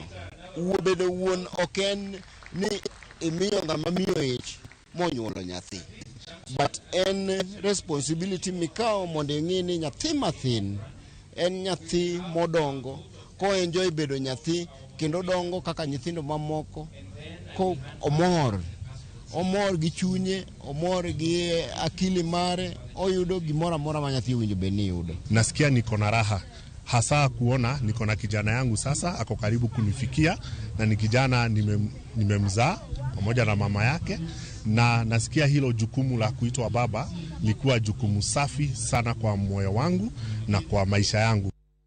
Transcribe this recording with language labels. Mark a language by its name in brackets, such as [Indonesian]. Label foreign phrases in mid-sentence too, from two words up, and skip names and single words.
[Luo (Kenya and Tanzania)] Bedo wuon ok en ni imiyo ng'ama miyo ich monyuolo nyathi, but en responsibility mikao mondo ing'i ni nyathi mathin en nyathi modongo ko enjoy bedo nyathi kendo dongo kaka nyithindo mamoko ko omor gi chunye, omor gi akili mare, oyudo gimoro amora ma nyathi winjo be ni yudo. [Swahili] Nasikia niko na raha hasa kuona niko na kijana yangu sasa ako karibu kunifikia na ni kijana nimemzaa pamoja na mama yake, na nasikia hilo jukumu la kuitwa baba likuwa jukumu safi sana kwa moyo wangu na kwa maisha yangu.